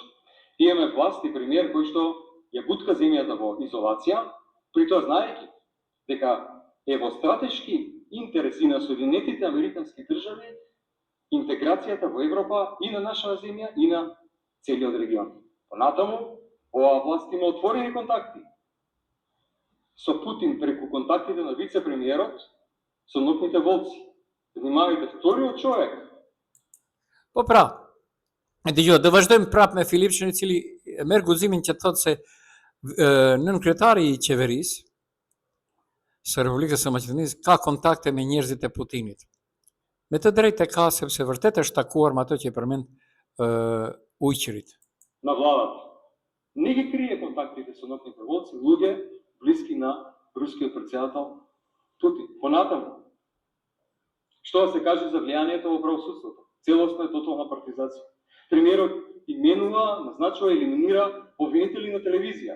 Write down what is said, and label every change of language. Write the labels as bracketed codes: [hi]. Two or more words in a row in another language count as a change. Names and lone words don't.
[mk] Имаме власт и премиер кој што ја бутка земјата во изолација, при тоа знаејќи дека е во стратешки интереси на Соединетите американски држави интеграцијата во Европа и на нашава земја и на целиот регион. Понатаму, оваа власт има отворени контакти со Путин преку контактите на вице-премиерот со нокните волци. Внимавајте, вториот човек [sq] Po pra, e dëgjoj, do vazhdojmë prapë me Filipshin, i cili merr guximin që thotë se nën kryetari i qeverisë së Republikës së Maqedonisë ka kontakte me njerëzit e Putinit. Me të drejtë e ka, sepse vërtet është takuar me ato që i përmend ujqirit. [mk] на владата. Не ги крие контактите со ноќни трговци, луѓе блиски на рускиот претседател Путин. Понатаму, што да се каже за влијанието во правосудството? Целосна и тотална партизација. Премиерот именува, назначува и елиминира обвинители на телевизија.